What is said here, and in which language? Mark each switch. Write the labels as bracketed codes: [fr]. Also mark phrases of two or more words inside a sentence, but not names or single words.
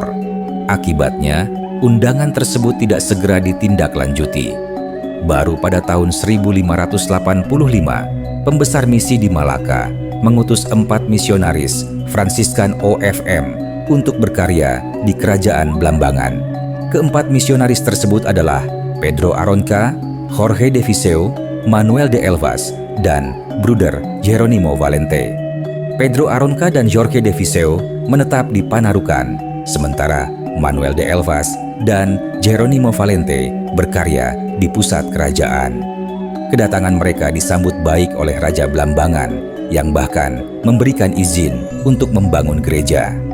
[id] Akibatnya, undangan tersebut tidak segera ditindaklanjuti. Baru pada tahun 1585, pembesar misi di Malaka mengutus 4 misionaris Fransiskan OFM untuk berkarya di Kerajaan Blambangan. Keempat misionaris tersebut adalah Pedro Aronca, Jorge de Viseu, Manuel de Elvas, dan Bruder Jeronimo Valente. Pedro Aronca dan Jorge de Viseu menetap di Panarukan, sementara Manuel de Elvas dan Jeronimo Valente berkarya di pusat kerajaan. Kedatangan mereka disambut baik oleh Raja Blambangan yang bahkan memberikan izin untuk membangun gereja.